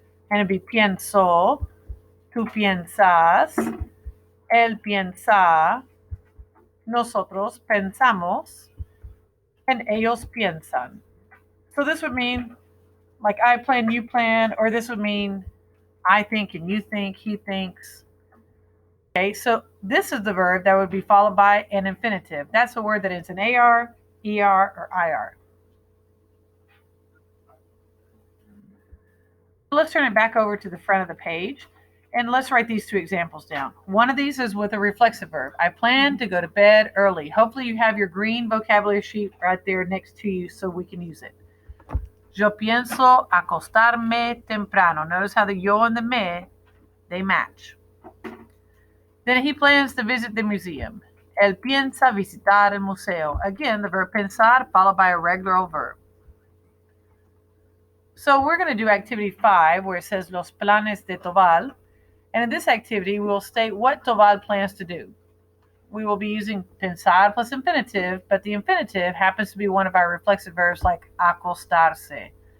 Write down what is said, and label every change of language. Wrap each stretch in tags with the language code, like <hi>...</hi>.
<en>And it'd be</en> <es>pienso, tú piensas, él piensa, nosotros pensamos, and ellos piensan.</es> <en>So this would mean like I plan, you plan, or this would mean I think and you think, he thinks. Okay, so this is the verb that would be followed by an infinitive. That's a word that ends in AR, ER, or IR. Let's turn it back over to the front of the page and let's write these two examples down. One of these is with a reflexive verb. I plan to go to bed early. Hopefully you have your green vocabulary sheet right there next to you so we can use it.</en> <es>Yo pienso acostarme temprano.</es> <en>Notice how the yo and the me, they match. Then he plans to visit the museum.</en> <es>Él piensa visitar el museo.</es> <en>Again, the verb pensar followed by a regular old verb. So we're going to do activity 5 where it says</en> <es>los planes de Tobal.</es> <en>And in this activity, we will state what Tobal plans to do. We will be using pensar plus infinitive, but the infinitive happens to be one of our reflexive verbs like acostarse.</en>